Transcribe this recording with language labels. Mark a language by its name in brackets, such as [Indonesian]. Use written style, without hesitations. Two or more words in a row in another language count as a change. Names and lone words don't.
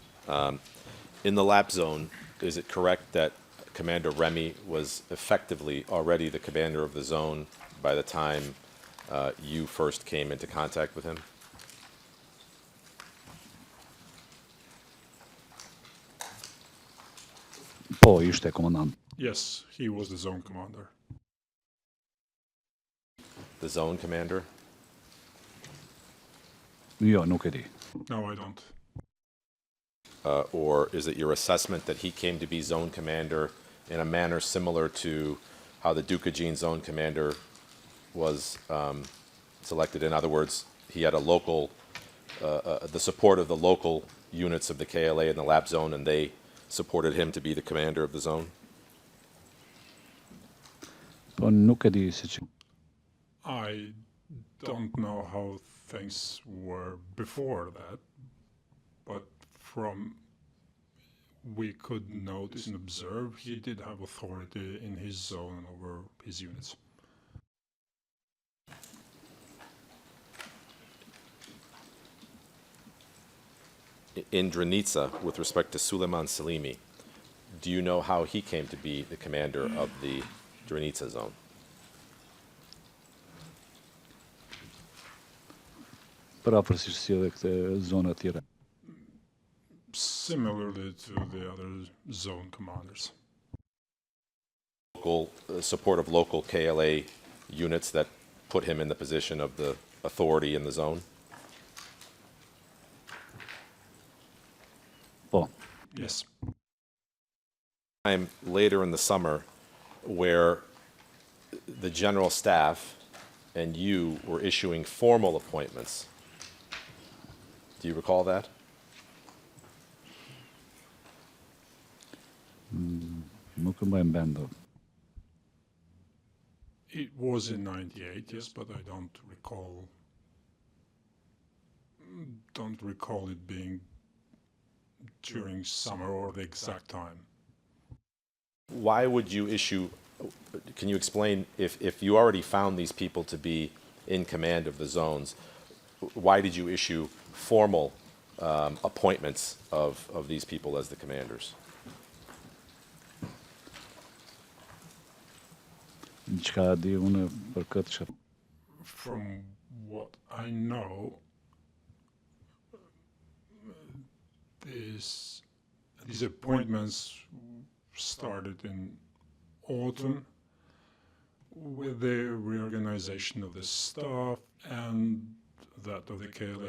[English] In the lap zone, is it correct that Commander Remy was effectively already the commander of the zone by the time you first came into contact with him? [Albanian] Poi ishte komandant. [English] Yes, he was the zone commander. The zone commander? [Albanian] Jo, nuk e di. [English] No, I don't. Or is it your assessment that he came to be zone commander in a manner similar to how the Ducagene zone commander was selected? In other words, he had a local, the support of the local units of the KLA in the lap zone, and they supported him to be the commander of the zone? [Albanian] Po nuk e di se që. [English] I don't know how things were before that, but from we could notice and observe, he did have authority in his zone over his units. In Drenica, with respect to Suleiman Salimi, do you know how he came to be the commander of the Drenica zone? [Albanian] Parafërsisht si edhe këtë zona tjera. [English] Similarly to the other zone commanders. Local support of local KLA units that put him in the position of the authority in the zone? [Albanian] Po. [English] Yes. Time later in the summer where the general staff and you were issuing formal appointments. Do you recall that? [Albanian] Nuk e mbaj mend. [English] It was in '98, yes, but I don't recall it being during summer or the exact time. Why would you issue, can you explain, if you already found these people to be in command of the zones, why did you issue formal appointments of these people as the commanders? [Albanian] Çka di unë për këtë që [English] From what I know, these appointments started in autumn with the reorganization of the staff and that of the KLA.